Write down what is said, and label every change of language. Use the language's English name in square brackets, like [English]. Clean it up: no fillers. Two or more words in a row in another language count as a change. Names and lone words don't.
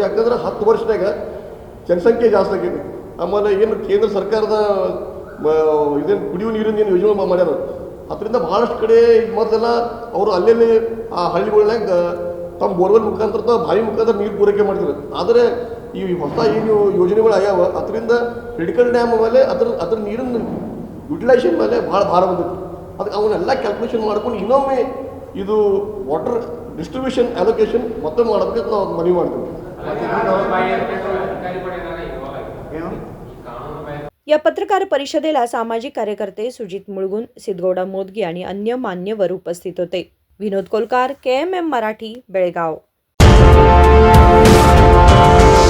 [Kannada] ಯಾಕಂದ್ರೆ 10 ವರ್ಷದಾಗ ಜನಸಂಖ್ಯೆ ಜಾಸ್ತಿ ಆಗೈತಿ. ಆಮೇಲೆ ಏನು ಕೇಂದ್ರ ಸರ್ಕಾರದ ಇದೇನು ಕುಡಿಯುವ ನೀರಿನ ಏನು ಯೋಜನೆ ಮಾಡ್ಯಾರ, ಅದರಿಂದ ಭಾಳಷ್ಟು ಕಡೆ ಈಗ ಮೊದಲೆಲ್ಲ ಅವರು ಅಲ್ಲೆಲ್ಲಿ ಆ ಹಳ್ಳಿಗಳಾಗ ತಮ್ಮ ಬೋರ್ವೆಲ್ ಮುಖಾಂತರ ಬಾವಿ ಮುಖಾಂತರ ನೀರು ಪೂರೈಕೆ ಮಾಡ್ತಾರೆ. ಆದರೆ ಈ ಹೊಸ ಏನು ಯೋಜನೆಗಳು ಆಗ್ಯಾವ ಅದರಿಂದ [English] critical dam [Kannada] ಮೇಲೆ ಅದ್ರ ನೀರಿನ ಯುಟಿಲೈಸೇಷನ್ ಮೇಲೆ ಭಾಳ ಭಾರ ಬಂದಿತ್ತು. ಅದಕ್ಕೆ ಅವನ್ನೆಲ್ಲ ಕ್ಯಾಲ್ಕುಲೇಷನ್ ಮಾಡ್ಕೊಂಡು ಇನ್ನೊಮ್ಮೆ ಇದು [English] water distribution allocation [Kannada] ಮತ್ತೆ ಮಾಡಬೇಕಂತ ನಾವು ಮನವಿ ಮಾಡ್ತೀವಿ. [Marathi] या पत्रकार परिषदेला सामाजिक कार्यकर्ते सुजित मुळगुन, सिद्धगौडा मोदगी आणि अन्य मान्यवर उपस्थित होते. विनोद कोलकार, KMM मराठी, बेळगाव.